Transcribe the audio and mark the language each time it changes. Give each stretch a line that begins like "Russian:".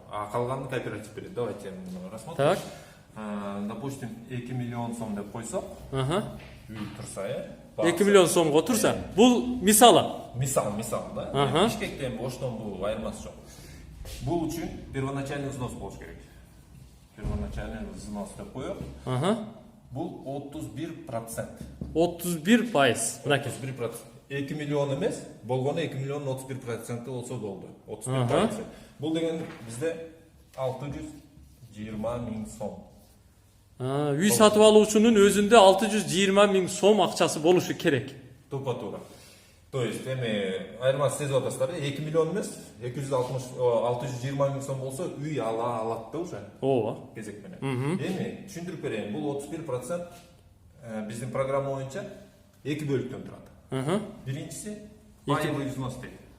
Kyrgyz: А калганын кооператив берет.
Russian: Давайте рассмотрим. Так.
Kyrgyz: Допустим, 2 миллион сом деп койсок, үй турса, 2 миллион сомго турса, бул мисалы. Мисал, да. Бишкекте оштон бул айырмасы жок. Бул үчүн первоначальный взнос болуш керек. Первоначальный взнос деп коёк. Бул 31%. 31%. Мынакей. 31%. 2 миллион эмес, болгону 2 миллион 31% болсо болду. 31%. Бул деген бизде 620 000 сом. Үй сатып алуучунун өзүндө 620 000 сом акчасы болушу керек. Тупа-туура. То есть эми айырмасы сезип атасыздар, 2 миллион эмес, 620 000 сом болсо үй ала алат да уже. Ооба. Кезек менен. Эми түшүндүрүп берейин, бул 31% биздин программа боюнча 2 бөлүктөн турат. Биринчиси паевый взнос дейт.